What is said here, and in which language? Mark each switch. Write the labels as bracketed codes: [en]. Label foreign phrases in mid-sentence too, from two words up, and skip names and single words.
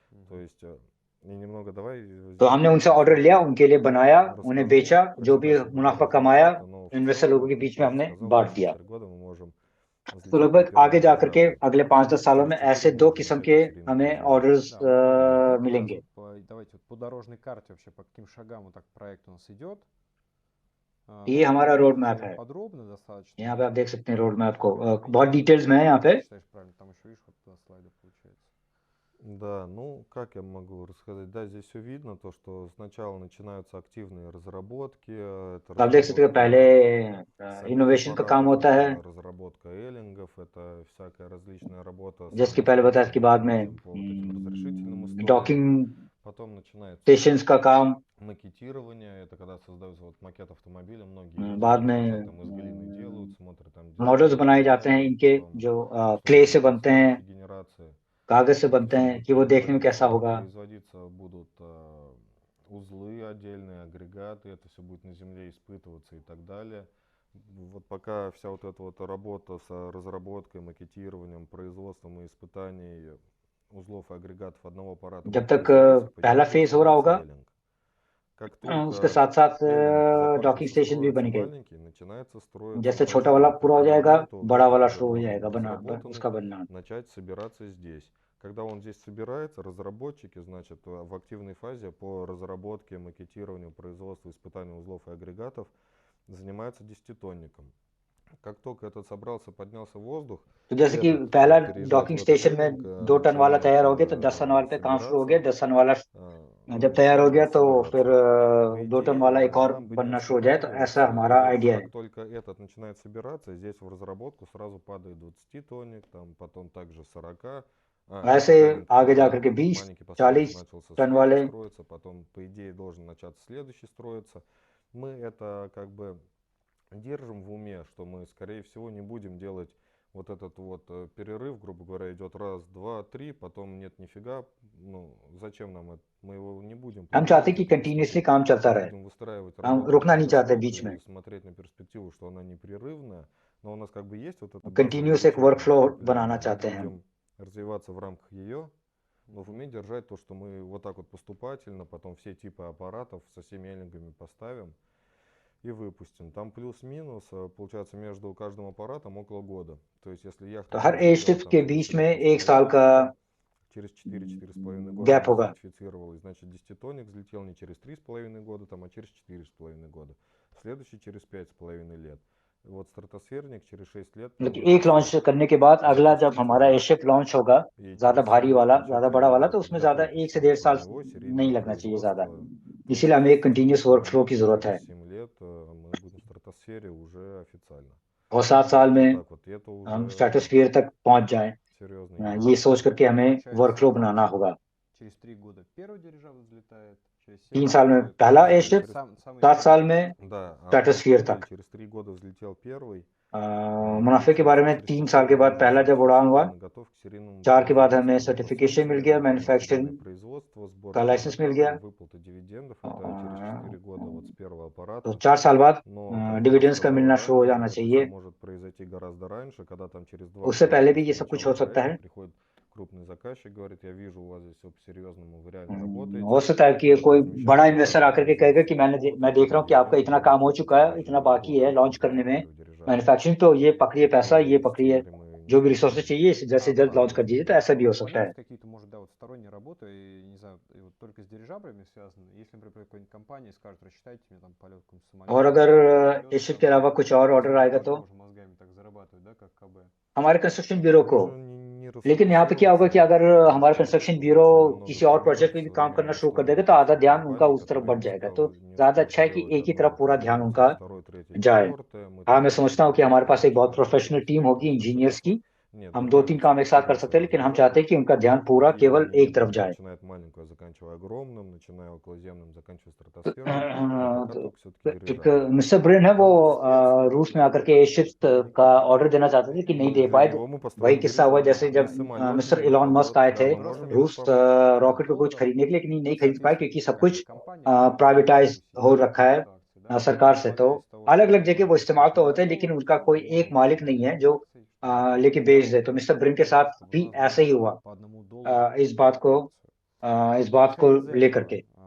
[hi] तो हमने उनसे ऑर्डर लिया, उनके लिए बनाया, उन्हें बेचा, जो भी मुनाफा कमाया इन्वेस्टर लोगों के बीच में हमने बांट दिया। तो लगभग आगे जाकर के अगले 5-10 सालों में ऐसे 2 किस्म के हमें ऑर्डर्स मिलेंगे। [ru] Давайте вот по дорожной карте вообще по каким шагам вот так проект у нас идет. [hi] ये हमारा [en] road map [hi] है, [ru] Подробно достаточно. [hi] यहाँ पे आप देख सकते हैं [en] road map [hi] को, बहुत डिटेल्स में है यहाँ पे। [ru] Считаешь правильно, там еще видишь вот 2 слайда получается. Да, ну как я могу рассказать? Да, здесь все видно, то что сначала начинаются активные разработки. [hi] आप देख सकते हैं पहले इनोवेशन का काम होता है, [ru] разработка эллингов, это всякая различная работа. [hi] जिसकी पहले बताया कि बाद में डॉकिंग [ru] Потом начинается [hi] स्टेशंस का काम, [ru] макетирование, это когда создаются вот макет автомобиля, многие [hi] बाद [ru] там [hi] में [ru] из глины делают, смотрят там [hi] मॉडल्स बनाए जाते हैं इनके, जो क्ले से बनते हैं, [ru] генерации. [hi] कागज से बनते हैं, कि वो देखने में कैसा होगा। [ru] Производиться будут узлы отдельные, агрегаты, это все будет на земле испытываться и так далее. Вот пока вся вот эта вот работа с разработкой, макетированием, производством и испытаний узлов и агрегатов одного аппарата, [hi] जब तक पहला फेज हो रहा होगा, उसके साथ साथ [en] docking station [hi] भी बनेंगे। जैसे छोटा वाला पूरा हो जाएगा, बड़ा वाला शुरू हो जाएगा उसका बनना। [ru] Начать собираться здесь. Когда он здесь собирается, разработчики, значит, в активной фазе по разработке, макетированию, производству, испытанию узлов и агрегатов занимаются десятитонником. Как только этот собрался, поднялся в воздух, [hi] तो जैसे कि पहला [en] docking station [hi] में 2 टन वाला तैयार हो गया, तो 10 टन वाले पे काम शुरू हो गया। 10 टन वाला जब तैयार हो गया तो फिर 2 टन वाला एक और बनना शुरू हो जाए, तो ऐसा हमारा आइडिया है। [ru] Как только этот начинает собираться, здесь в разработку сразу падает 20-тонник, там потом также 40. [hi] ऐसे आगे जाकर के 20-40 टन वाले, [ru] потом по идее должен начаться следующий строиться. Мы это как бы держим в уме, что мы скорее всего не будем делать вот этот вот перерыв, грубо говоря, идет раз, два, три, потом нет нифига, ну зачем нам это, мы его не будем. [hi] हम चाहते कि कंटिन्यूअसली काम चलता रहे, हम रुकना नहीं चाहते बीच में। [ru] смотреть на перспективу, что она непрерывная, но у нас как бы есть вот это [hi] कंटिन्यूअस एक वर्कफ्लो बनाना चाहते हैं हम। [ru] развиваться в рамках ее, но в уме держать то, что мы вот так вот поступательно, потом все типы аппаратов со всеми эллингами поставим и выпустим. Там плюс-минус, получается, между каждым аппаратом около года. То есть, если яхта... [hi] हर एयरशिप के बीच में 1 साल का [ru] через 4-4,5 года [hi] गैप होगा, [ru] сертифицировалась, значит, 10-тонник взлетел не через 3,5 года, там, а через 4,5 года. Следующий через 5,5 лет. Вот стратосферник через 6 лет. [hi] एक लॉन्च करने के बाद अगला जब हमारा एयरशिप लॉन्च होगा, ज्यादा भारी वाला, ज्यादा बड़ा वाला, तो उसमें ज्यादा 1 से 1.5 साल नहीं लगना चाहिए ज्यादा। इसीलिए हमें एक [en] continuous workflow [hi] की जरूरत है। [ru] 7 лет мы будем в стратосфере уже официально. [hi] और 7 साल में हम स्ट्रेटोस्फीयर तक पहुंच जाएं, ये सोच करके हमें वर्कफ्लो बनाना होगा। [ru] Через 3 года первый дирижабль взлетает, через [hi] 3 साल में पहला एयरशिप, 7 साल में स्ट्रेटोस्फीयर तक। [ru] Через 3 года взлетел первый. [hi] मुनाफे के बारे में 3 साल के बाद पहला जब उड़ान हुआ, 4 के बाद हमें सर्टिफिकेशन मिल गया, मैन्युफैक्चरिंग का लाइसेंस मिल गया, तो 4 साल बाद डिविडेंड्स का मिलना शुरू हो जाना चाहिए। उससे पहले भी ये सब कुछ हो सकता है। [ru] крупный заказчик говорит, я вижу у вас здесь все по-серьезному, вы реально работаете. [hi] हो सकता है कि कोई बड़ा इन्वेस्टर आकर के कहेगा कि मैं देख रहा हूँ कि आपका इतना काम हो चुका है, इतना बाकी है लॉन्च करने में, मैन्युफैक्चरिंग, तो ये पकड़िए पैसा, ये पकड़िए जो भी रिसोर्सेज चाहिए जल्द से जल्द लॉन्च कर दीजिए, तो ऐसा भी हो सकता है। [ru] Какие-то, может, да, вот сторонние работы, и, не знаю, и вот только с дирижаблями связаны. Если, например, какой-нибудь компания скажет, рассчитайте мне там полет каком-то самолете. [hi] और अगर इस शिफ्ट के अलावा कुछ और ऑर्डर आएगा तो [ru] Тоже мозгами так зарабатывать, да, как КБ. [hi] हमारे [en] construction bureau [hi] को, [ru] Не [hi] लेकिन यहाँ पे क्या होगा कि अगर [ru] расфокусироваться, [hi] हमारा [ru] потому [hi] कंस्ट्रक्शन [ru] что [hi] ब्यूरो [ru] очень [hi] किसी [ru] много [hi] और प्रोजेक्ट में भी [ru] требуется, [hi] काम करना [ru] много [hi] शुरू कर [ru] условий [hi] देगा, तो आधा ध्यान [ru] компании, [hi] उनका उस तरफ [ru] которые [hi] बढ़ [ru] не [hi] जाएगा। तो [ru] не [hi] ज्यादा [ru] успеют [hi] अच्छा है कि [ru] сделать [hi] एक ही [ru] одно [hi] तरफ पूरा ध्यान [ru] предприятие, [hi] उनका [ru] второе, третье, [hi] जाए। [ru] четвертое. Мы [hi] हाँ, [ru] там [hi] मैं समझता हूँ कि हमारे पास एक बहुत [ru] очень [en] professional team [hi] होगी [ru] много [hi] इंजीनियर्स की, [ru] Нет, [hi] हम [ru] ну [hi] 2-3 [ru] да, [hi] काम एक साथ कर सकते हैं, लेकिन हम चाहते हैं कि उनका ध्यान पूरा केवल एक तरफ जाए। [ru] начиная от маленького, заканчивая огромным, начиная околоземным, заканчивая стратосферным, но пока только все-таки [hi] एक [ru] дирижабль. [hi] मिस्टर ब्रेन है, वो रूस में आकर के एयरशिप्स का ऑर्डर देना चाहते थे कि नहीं [ru] Но [hi] दे [ru] для [hi] पाए। [ru] него мы [hi] वही [ru] построим [hi] किस्सा हुआ जैसे [ru] дирижабль. [hi] जब [ru] И самолет [hi] मिस्टर [ru] будет, [hi] इलॉन मस्क आए थे [ru] да, мы можем его [hi] रूस [ru] попробовать. [hi] रॉकेट को कुछ खरीदने के लिए, लेकिन नहीं खरीद पाए क्योंकि सब कुछ प्राइवेटाइज हो रखा है सरकार से। तो अलग अलग जगह वो इस्तेमाल तो होते हैं, लेकिन उनका कोई एक मालिक नहीं है जो लेके बेच दे। तो मिस्टर ब्रिन के साथ भी ऐसे ही हुआ इस बात को लेकर के।